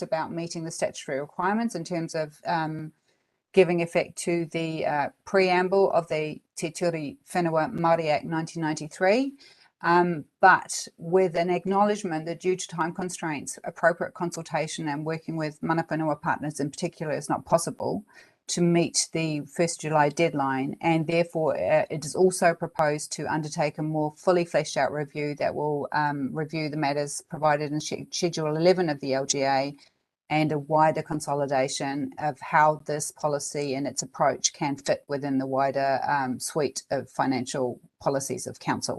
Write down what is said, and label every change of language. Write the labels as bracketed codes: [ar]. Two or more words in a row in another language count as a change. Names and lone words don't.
[en] about meeting the statutory requirements in terms of giving effect to the preamble of the Te Ture Whenua Māori Act 1993, but with an acknowledgement that due to time constraints, appropriate consultation and working with [mi] mana whenua [en] partners in particular is not possible to meet the 1st July deadline, and therefore it is also proposed to undertake a more fully fleshed out review that will review the matters provided in Schedule 11 of the LGA, and a wider consolidation of how this policy and its approach can fit within the wider suite of financial policies of Council.